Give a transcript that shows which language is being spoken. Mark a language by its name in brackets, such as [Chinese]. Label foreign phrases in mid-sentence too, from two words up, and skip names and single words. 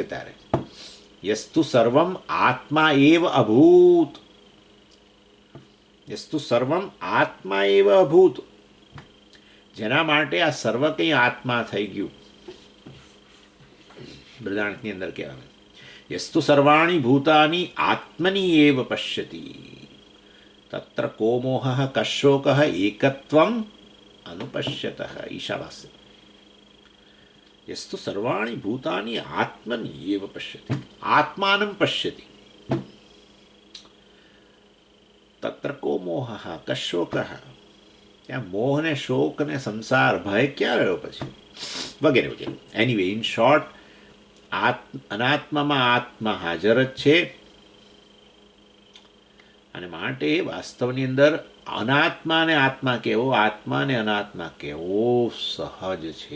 [Gujarati] તારે [Sanskrit] यस्तु सर्वम् आत्मा एव अभूत्, यस्तु सर्वम् आत्मा एव अभूत्, [Gujarati] જેના માટે આ સર્વ કંઈ આત્મા થઈ ગયું. બૃહદારણ્યકની અંદર કહેવાનું [Sanskrit] यस्तु सर्वाणि भूतानि आत्मनि एव पश्यति तत्र को मोह कशोक एकत्वम् अनुपश्यत. [Gujarati] ઈશાવાસ્ય [Sanskrit] यस्तु सर्वाणि भूतानि आत्मनि एव पश्यति, आत्मानम् पश्यति. तत्र को मोह कशोक, [Gujarati] ત્યાં મોહ ને શોક ને સંસાર ભય ક્યાં રહ્યો પછી, વગેરે વગેરે. [English] anyway, in short, [Gujarati] અનાત્મામાં આત્મા હાજર જ છે, અને માટે વાસ્તવની અંદર અનાત્માને આત્મા કહેવો, આત્માને અનાત્મા કહેવો સહજ છે.